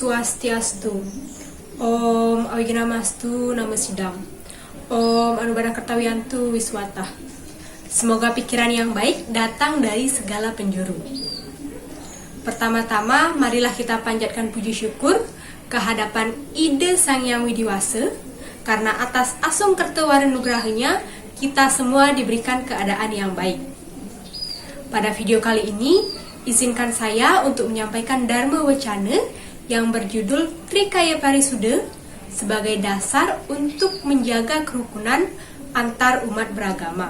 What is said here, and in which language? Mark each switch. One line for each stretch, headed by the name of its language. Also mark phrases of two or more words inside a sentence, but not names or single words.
Sanskrit: Swastiastu. Om Awigiramastu Nama Sidam. Om Anubara Kertawiantu Wiswata.
Indonesian: Semoga pikiran yang baik datang dari segala penjuru. Pertama-tama, marilah kita panjatkan puji syukur ke hadapan Ide Sang Yang Widiwasa, karena atas asung kertawara nugrahnya kita semua diberikan keadaan yang baik. Pada video kali ini, izinkan saya untuk menyampaikan Dharma Wacana yang berjudul Trikaya Parisuda sebagai dasar untuk menjaga kerukunan antar umat beragama.